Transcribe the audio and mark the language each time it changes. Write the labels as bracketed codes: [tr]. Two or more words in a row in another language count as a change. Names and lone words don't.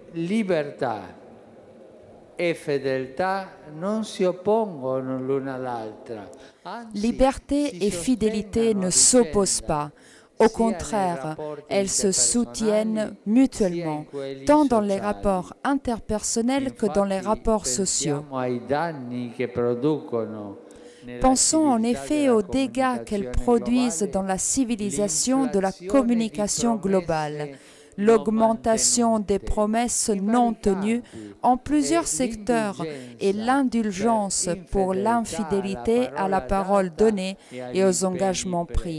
[it] libertà e fedeltà non si oppongono l'una all'altra. [fr] Liberté et fidélité ne s'opposent pas. Au contraire, elles se soutiennent mutuellement, tant dans les rapports interpersonnels que dans les rapports sociaux. Pensons en effet aux dégâts qu'elles produisent dans la civilisation de la communication globale, l'augmentation des promesses non tenues en plusieurs secteurs et l'indulgence pour l'infidélité à la parole donnée et aux engagements pris.